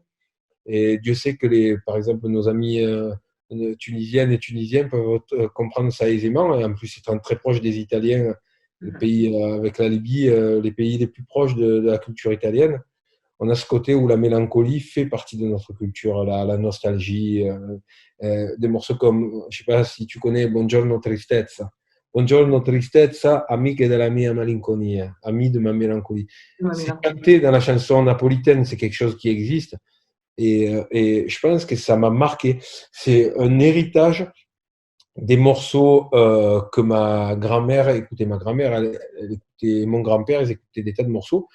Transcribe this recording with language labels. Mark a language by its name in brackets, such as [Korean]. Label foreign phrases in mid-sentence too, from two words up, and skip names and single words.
[French] Et Dieu sait que, par exemple, nos amis tunisiennes et tunisiens peuvent comprendre ça aisément. Et en plus, étant très proche des Italiens, le pays avec la Libye, les pays les plus proches de la culture italienne, on a ce côté où la mélancolie fait partie de notre culture, la nostalgie. Des morceaux comme, je ne sais pas si tu connais Buongiorno Tristezza. [Italian] Buongiorno Tristezza, amiche della mia malinconia, [French] amis de ma mélancolie. C'est chanté dans la chanson napolitaine, c'est quelque chose qui existe. Et je pense que ça m'a marqué. C'est un héritage des morceaux que ma grand-mère écoutait. Ma grand-mère, elle écoutait mon grand-père, ils écoutaient des tas de morceaux.